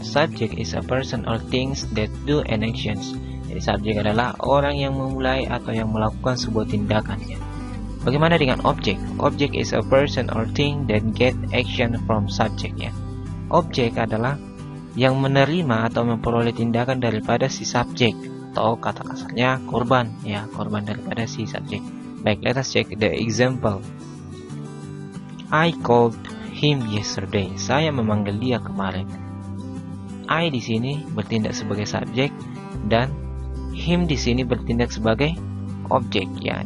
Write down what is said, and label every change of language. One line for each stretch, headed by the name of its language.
English: Subject is a person or things that do an actions.
Indonesian: Jadi subjek adalah orang yang memulai atau yang melakukan sebuah tindakan, ya. Bagaimana dengan objek?
English: Object is a person or thing that get action from subject, ya.
Indonesian: Objek adalah yang menerima atau memperoleh tindakan daripada si subjek, atau kata kasarnya korban, ya, korban daripada si subjek.
English: Baik, let us check the example. I called him yesterday.
Indonesian: Saya memanggil dia kemarin. I di sini bertindak sebagai subjek dan him di sini bertindak sebagai objek ya.